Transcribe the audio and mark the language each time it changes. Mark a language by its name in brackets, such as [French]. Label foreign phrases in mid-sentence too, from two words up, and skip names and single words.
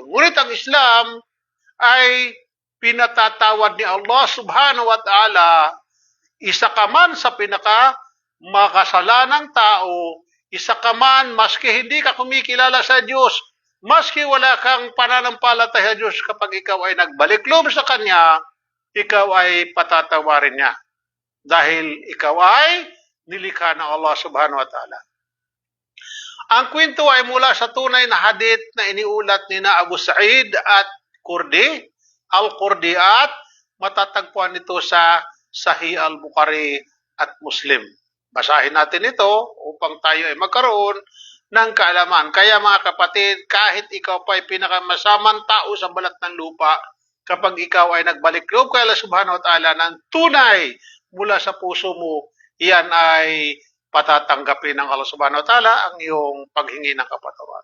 [Filipino] Ngunit ang Islam ay pinatatawad ni [Arabic] الله سبحانه وتعالى, [Filipino] isa ka man sa pinaka makasalanang tao, isa ka man maski hindi ka kumikilala sa Diyos, maski wala kang pananampalataya sa Diyos, kapag ikaw ay nagbalik loob sa Kanya, ikaw ay patatawarin niya. Dahil ikaw ay nilikha ng [Arabic] الله سبحانه وتعالى. [Filipino] Ang kwento ay mula sa tunay na hadith na iniulat ni na Abu Sa'id at Al-Qurdi at matatagpuan ito sa Sahih al-Bukhari at Muslim. Basahin natin ito upang tayo ay magkaroon ng kaalaman. Kaya mga kapatid, kahit ikaw pa ay pinakamasamang tao sa balat ng lupa, kapag ikaw ay nagbalik loob kay [Arabic] الله سبحانه وتعالى [Filipino] ng tunay mula sa puso mo, iyan ay patatanggapin ng [Arabic] الله سبحانه وتعالى [Filipino] ang iyong paghingi ng kapatawaran.